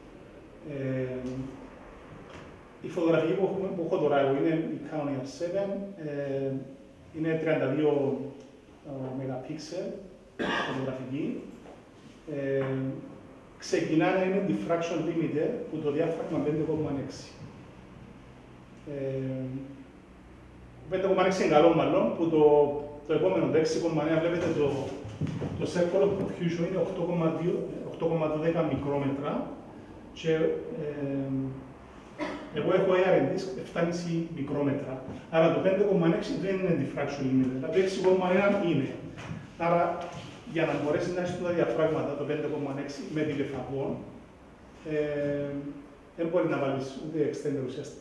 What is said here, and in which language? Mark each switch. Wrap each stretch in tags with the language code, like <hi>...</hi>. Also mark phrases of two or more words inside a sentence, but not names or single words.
<el>Η φωτογραφική που έχω τώρα εγώ είναι η Canon ER7, είναι 32 MP φωτογραφική. Ξεκινά να είναι</el> <en>diffraction limited</en> <el>που το διάφραγμα 5,6. 5,6 είναι καλό μάλλον, που το επόμενο, το 6,9, βλέπετε το</el> <en>circle of confusion</en> <el>είναι 8,12 μικρόμετρα και εγώ έχω</el> <en>AR disk</en> <el>7,5 μικρόμετρα. Άρα το 5,6 δεν είναι</el> <en>diffraction limited,</en> <el>το 6,1 είναι. Άρα για να μπορέσει να έχει τα διαφράγματα το 5,6 με τηλεφαγόν, δεν μπορεί να βάλεις ούτε extender ουσιαστικά.</el>